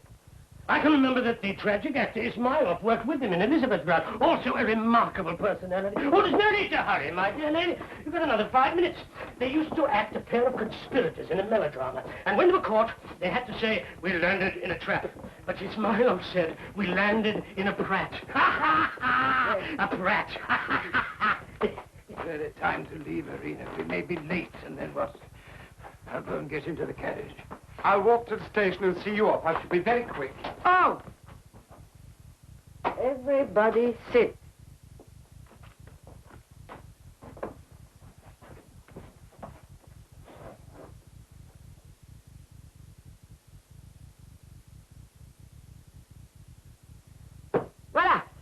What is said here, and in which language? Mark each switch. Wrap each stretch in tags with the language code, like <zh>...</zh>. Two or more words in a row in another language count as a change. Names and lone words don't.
<en>I can remember that the tragic actor Ismailov worked with him in Elizabethgrad. Also a remarkable personality. Oh, there's no need to hurry, my dear lady. You've got another 5 minutes. They used to act a pair of conspirators in a melodrama. And when they were caught, they had to say, we landed in a trap. But Ismailov said, we landed in a prat. Ha, ha, ha! A prat. Ha, ha, ha, ha. Is there a time to leave, Irina? We may be late, and then what? I'll go and get into the carriage. I'll walk to the station and see you off. I shall be very quick. Oh! Everybody sit. Voila!</en>